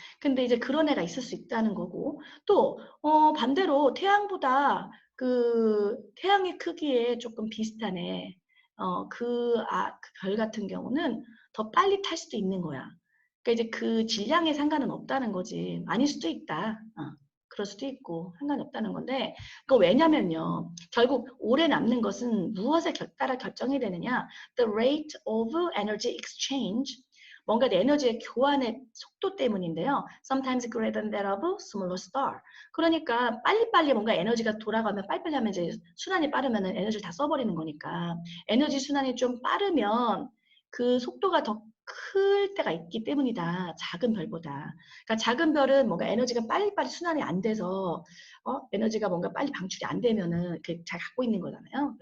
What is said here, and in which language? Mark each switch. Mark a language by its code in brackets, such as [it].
[ko] 근데 이제 그런 애가 있을 수 있다는 거고 또 반대로 태양보다 그 태양의 크기에 조금 비슷한 애, 그 별 같은 경우는 더 빨리 탈 수도 있는 거야. 그러니까 이제 그 질량에 상관은 없다는 거지. 아닐 수도 있다. 그럴 수도 있고 상관이 없다는 건데 그 왜냐면요. 결국 오래 남는 것은 무엇에 따라 결정이 되느냐. [en] The rate of energy exchange. [ko] 뭔가 에너지의 교환의 속도 때문인데요. [en] Sometimes greater than that of smaller star. [ko] 그러니까 빨리빨리 뭔가 에너지가 돌아가면 빨리빨리 하면 이제 순환이 빠르면 에너지를 다 써버리는 거니까 에너지 순환이 좀 빠르면 그 속도가 더 클 때가 있기 때문이다. 작은 별보다. 그러니까 작은 별은 뭔가 에너지가 빨리빨리 순환이 안 돼서 에너지가 뭔가 빨리 방출이 안 되면은 잘 갖고 있는 거잖아요.